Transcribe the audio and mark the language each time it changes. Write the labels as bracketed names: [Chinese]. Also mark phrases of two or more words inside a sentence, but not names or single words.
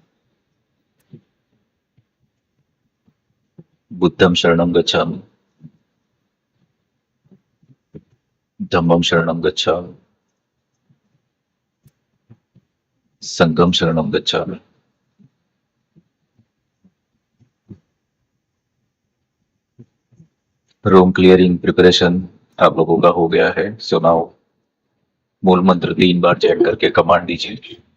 [Pali] बुद्धम शरणम गच्छामि, धम्मम शरणम गच्छामि, संघम शरणम गच्छामि। [English] room clearing preparation [Hindi] आप लोगों का हो गया है, [English] so now [Hindi] मूल मंत्र 3 बार चैंट करके कमांड दीजिए।